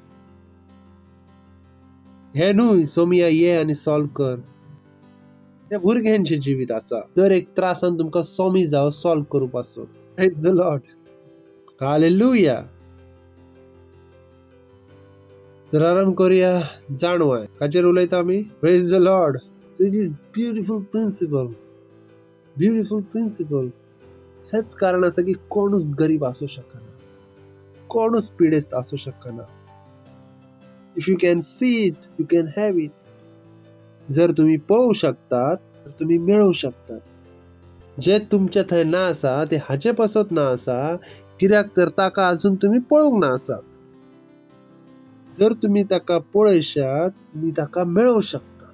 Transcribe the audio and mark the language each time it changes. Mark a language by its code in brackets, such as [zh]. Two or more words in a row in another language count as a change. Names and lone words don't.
[kok] हे न्हू सोम्या ये आनी सॉल्व कर. हे भुरग्यांचे जिवीत आसा. दर एक त्रासान तुमकां स्वामी जाव सॉल्व करूपाचो. [en] Praise the Lord. [kok] हालेलुया. तर आराम करूया. जाणवाय काचेर उलयता आमी. [en] Praise the Lord. So it is beautiful principle. beautiful principle. [kok] हेच कारण आसा की कोणूच गरीब आसूं शकना, कोणूच पिडेस्त आसूं शकना. [en] If you can see it you can have it. [kok] जर तुम्ही पळोवंक शकतात तर तुम्ही मेळवू शकतात. जे तुमच्या थंय ना आसा ते हाचे पासत ना आसा कित्याक तर ताका अजून तुम्ही पळोवंक ना आसा. जर तुम्ही ताका पळयशात तुम्ही ताका मेळवू शकतात.